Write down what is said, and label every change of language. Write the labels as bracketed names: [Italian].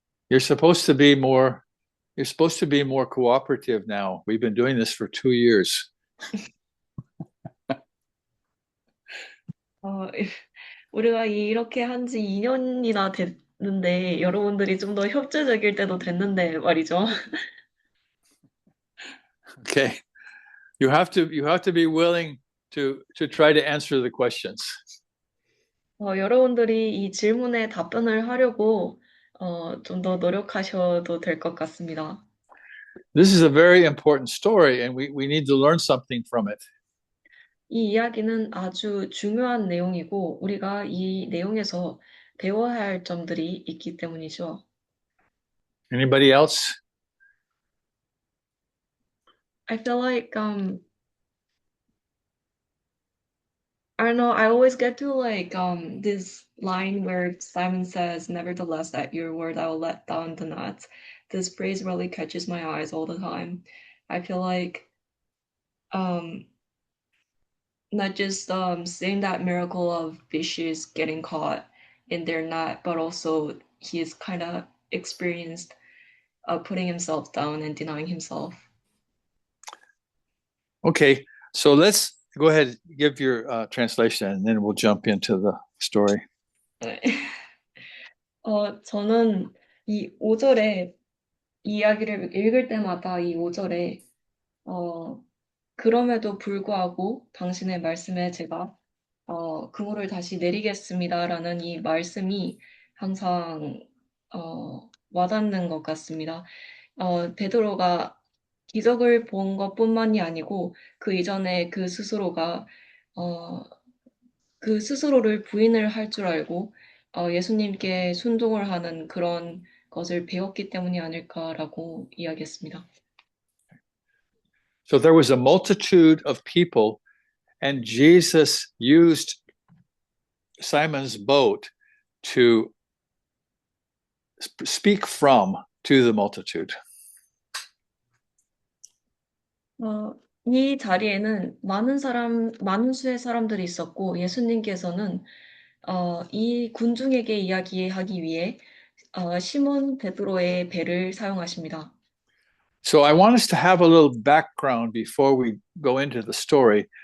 [English] You're supposed to be more you're supposed to be more cooperative now. We've been doing this for 2 years. [Korean] 우리가 이렇게 한 지 2년이나 됐는데 여러분들이 좀 더 협조적일 때도 됐는데 말이죠. [English] Okay. You have to be willing to try to answer the questions. [Korean] 여러분들이 이 질문에 답변을 하려고 좀 더 노력하셔도 될 것 같습니다. [English] This is a very important story, and we need to learn something from it. [Korean] 이 이야기는 아주 중요한 내용이고 우리가 이 내용에서 배워야 할 점들이 있기 때문이죠. [English] Anybody else? I feel like I don't know, I always get to like this line where Simon says, "Nevertheless, at your word I will let down the net." This phrase really catches my eyes all the time. I feel like um not just seeing that miracle of fishes getting caught in their net, but also he's kind of experienced putting himself down and denying himself. Okay, so let's go ahead, give your translation, and then we'll jump into the story. [Korean] 저는 이 5절에 이 이야기를 읽을 때마다 이 5절에 그럼에도 불구하고 당신의 말씀에 제가 그물을 다시 내리겠습니다라는 이 말씀이 항상 와닿는 것 같습니다. 베드로가 기적을 본 것뿐만이 아니고 그 이전에 그 스스로가 그 스스로를 부인을 할 줄 알고 예수님께 순종을 하는 그런 것을 배웠기 때문이 아닐까라고 이야기했습니다. [English] So there was a multitude of people, and Jesus used Simon's boat to speak from to the multitude. [Korean] 이 자리에는 많은 수의 사람들이 있었고 예수님께서는 이 군중에게 이야기하기 위해 시몬 베드로의 배를 사용하십니다. [English] So I want us to have a little background before we go into the story.